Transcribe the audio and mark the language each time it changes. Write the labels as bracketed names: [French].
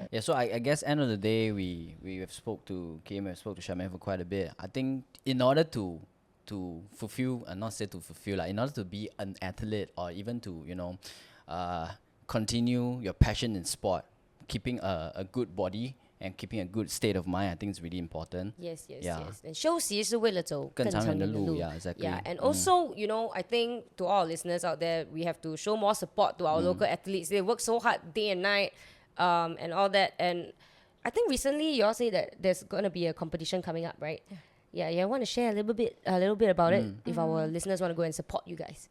[English] Yeah, so I guess end of the day, we have spoke to Kim, we have spoke to Charmaine for quite a bit. I think in order to fulfill, not say to fulfill, like in order to be an athlete or even to, continue your passion in sport, keeping a good body and keeping a good state of mind, I think is really important. Yes, yes, Yeah. yes. [Chinese] And 休息是为了走更长远的路。 [English] Yeah, exactly. Yeah, and also, I think to all our listeners out there, we have to show more support to our local athletes. They work so hard day and night, and all that. And I think recently you all say that there's going to be a competition coming up, right? Yeah, I want to share a little bit about it if our listeners want to go and support you guys.